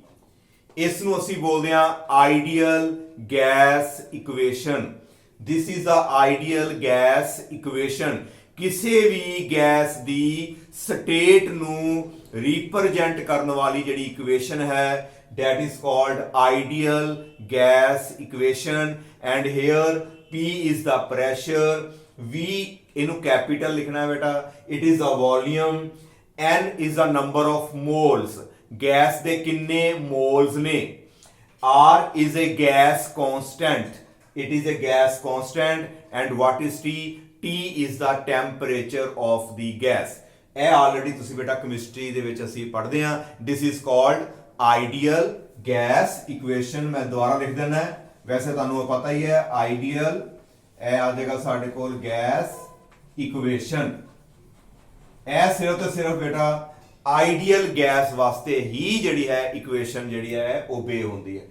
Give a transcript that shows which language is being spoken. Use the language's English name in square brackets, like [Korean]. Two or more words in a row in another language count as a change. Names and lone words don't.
[Punjabi] ਇਸ ਨੂੰ ਅਸੀਂ ਬੋਲਦੇ ਹਾਂ [English] ideal gas equation. This is the ideal gas equation. [Punjabi] ਕਿਸੇ ਵੀ ਗੈਸ ਦੀ ਸਟੇਟ ਨੂੰ ਰਿਪਰੈਜ਼ੈਂਟ ਕਰਨ ਵਾਲੀ ਜਿਹੜੀ ਇਕੁਏਸ਼ਨ ਹੈ, [English] that is called ideal gas equation, and here P is the pressure, V [Punjabi] ਇਹਨੂੰ ਕੈਪੀਟਲ ਲਿਖਣਾ ਹੈ ਬੇਟਾ, [English] it is the volume, N is the number of moles, [Punjabi] ਗੈਸ ਦੇ ਕਿੰਨੇ moles ਨੇ, [English] R is a gas constant, it is a gas constant, and what is T? T is the temperature of the gas। [Punjabi] ਇਹ ਆਲਰੇਡੀ ਤੁਸੀਂ ਬੇਟਾ ਕੈਮਿਸਟਰੀ ਦੇ ਵਿੱਚ ਅਸੀਂ ਪੜ੍ਹਦੇ ਹਾਂ। [English] This is called ideal gas equation. [Punjabi] ਮੈਂ ਦੁਬਾਰਾ ਲਿਖ ਦਿੰਦਾ, ਵੈਸੇ ਤੁਹਾਨੂੰ ਪਤਾ ਹੀ ਹੈ ਆਈਡੀਅਲ, ਇਹ ਆ ਜਾਏਗਾ ਸਾਡੇ ਕੋਲ [English] gas equation. [Punjabi] ਇਹ ਸਿਰਫ ਤੇ ਸਿਰਫ ਬੇਟਾ [English] ideal gas [Punjabi] ਵਾਸਤੇ ਹੀ ਜਿਹੜੀ ਹੈ ਇਕੁਏਸ਼ਨ ਜਿਹੜੀ ਹੈ ਓਬੇ ਹੁੰਦੀ ਹੈ।